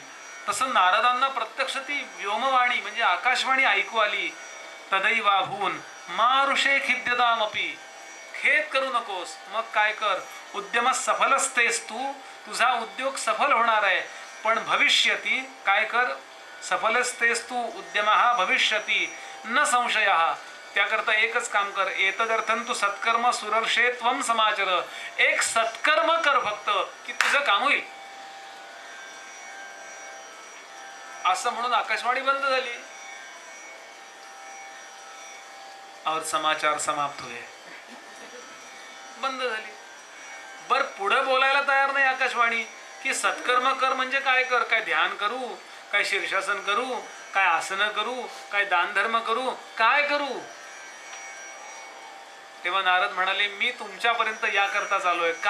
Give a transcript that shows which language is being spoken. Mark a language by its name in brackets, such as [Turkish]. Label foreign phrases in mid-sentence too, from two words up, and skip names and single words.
[Marathi] तसं नारदांना प्रत्यक्ष ती व्योमवाणी म्हणजे आकाशवाणी ऐकू आली. [Sanskrit] तदैवाभून मारुषे खिद्यतामपि. [Marathi] खेद करू नकोस. मग काय कर, [Sanskrit] उद्यम सफलस्तेस तू, [Marathi] तुझा उद्योग सफल होणार आहे. पण भविष्यती काय कर, [Sanskrit] सफलस्तेस तू उद्यमः भविष्यती न संशयः. [Marathi] त्याकरता एकच काम कर, [Sanskrit] एतदर्थं तू सत्कर्म सुरर्षे त्वं समाचर. [Marathi] एक सत्कर्म कर फक्त की तुझं काम होईल. असं म्हणून आकाशवाणी बंद झाली [Hindi] और समाचार समाप्त हुए. [Marathi] बंद झाली. बर पुढे बोलायला तयार नाही आकाशवाणी की सत्कर्म कर म्हणजे काय कर, काय ध्यान करू, काय शीर्षासन करू, काय आसनं करू, काय दानधर्म करू, काय करू. तेव्हा नारद म्हणाले, मी तुमच्यापर्यंत याकरता चालू आहे.